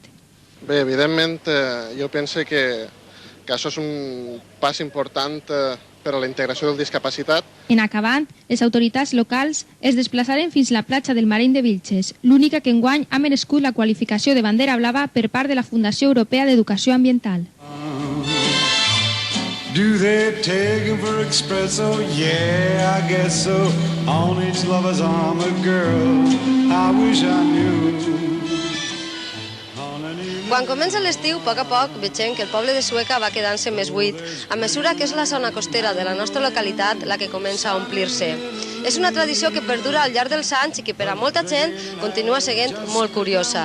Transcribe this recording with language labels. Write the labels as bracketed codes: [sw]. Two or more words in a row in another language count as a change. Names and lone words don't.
[ca] Bé, evidentment, jo penso que això és un pas important per a la integració del discapacitat. En acabat, les autoritats locals es desplaçaren fins a la platja del Mareny de Vilches, l'única que enguany ha merescut la qualificació de bandera blava per part de la Fundació Europea d'Educació Ambiental. [en] Do they take him for espresso? Yeah, I guess so. On each lover's arm a girl I wish I knew. [ca] Quan comença l'estiu, a poc veiem que el poble de Sueca va quedant-se més buit, a mesura que és la zona costera de la nostra localitat la que comença a omplir-se. És una tradició que perdura al llarg dels anys i que per a molta gent continua sent molt curiosa.